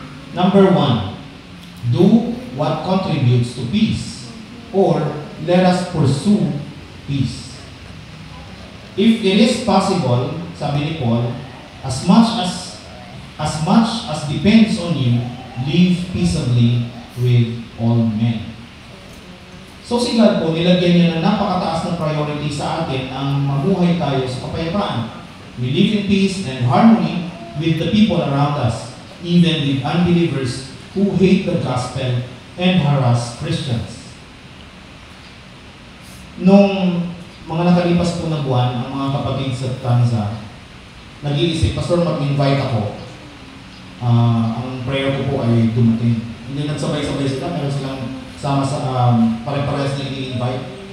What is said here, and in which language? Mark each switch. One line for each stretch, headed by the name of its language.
English: Number 1, do what contributes to peace. Or, let us pursue peace. If it is possible,
Filipino: sabi ni
English: Paul, As much as depends on you, live peaceably with all men.
Filipino: So si God po, nilagyan niya ng napakataas na priority sa atin ang mamuhay tayo sa kapayapaan.
English: We live in peace and harmony with the people around us, even with unbelievers who hate the gospel and harass Christians.
Filipino: Nung mga nakalipas po na buwan, ang mga kapatid sa Tanza, nag-iisip, Pastor, mag-invite ako. Ang prayer ko po ay dumating. Hindi nagsabay-sabay sila, meron silang sama sa pare-parehas na ini-invite.